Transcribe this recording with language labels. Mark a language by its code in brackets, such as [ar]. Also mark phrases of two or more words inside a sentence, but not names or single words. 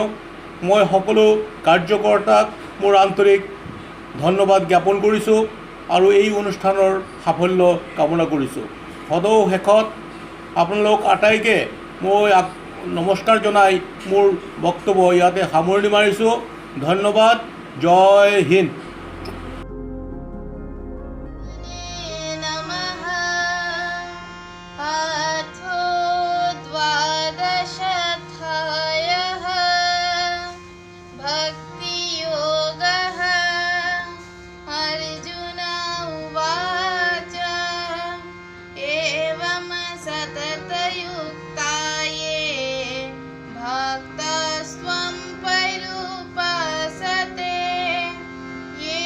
[as] মই সকলো কাৰ্যকৰ্তাক মোৰ আন্তৰিক ধন্যবাদ জ্ঞাপন কৰিছোঁ আৰু এই অনুষ্ঠানৰ সাফল্য কামনা কৰিছোঁ। সদৌ শেষত আপোনালোক আটাইকে মই নমস্কাৰ জনাই মোৰ বক্তব্য ইয়াতে সামৰণি মাৰিছোঁ। ধন্যবাদ। জয় হিন্দ। [sa] नमः अथो द्वादशाध्यायः भक्तियोगः। अर्जुन उवाच एवं सततयुक्ता ये भक्तस्त्वं पर्युपासते